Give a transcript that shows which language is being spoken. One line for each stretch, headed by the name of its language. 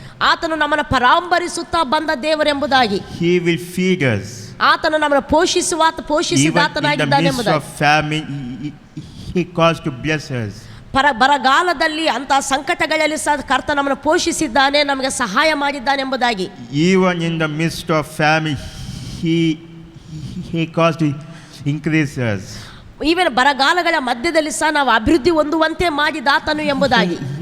Kannada: ಆತನು ನಮ್ಮನ್ನು ಪರಾಂಬರಿಸುತ್ತಾ ಬಂದ ದೇವರೆಂಬುದಾಗಿ.
English: He will feed us.
Kannada: ಆತನು ನಮ್ಮನ್ನು ಪೋಷಿಸಿದಾತನಾಗಿದ್ದಾನೆ ಎಂಬುದಾಗಿ.
English: Famine, he calls to bless us.
Kannada: ಬರಗಾಲದಲ್ಲಿ ಅಂತ ಸಂಕಟಗಳಲ್ಲಿ ಸಹ ಕರ್ತ ನಮ್ಮನ್ನು ಪೋಷಿಸಿದ್ದಾನೆ, ನಮಗೆ ಸಹಾಯ ಮಾಡಿದ್ದಾನೆ ಎಂಬುದಾಗಿ.
English: Even in the midst of famine, he calls to increase us.
Kannada: Even ಬರಗಾಲಗಳ ಮಧ್ಯದಲ್ಲಿ ಸಹ ನಾವು ಅಭಿವೃದ್ಧಿ ಹೊಂದುವಂತೆ ಮಾಡಿದಾತನು ಎಂಬುದಾಗಿ.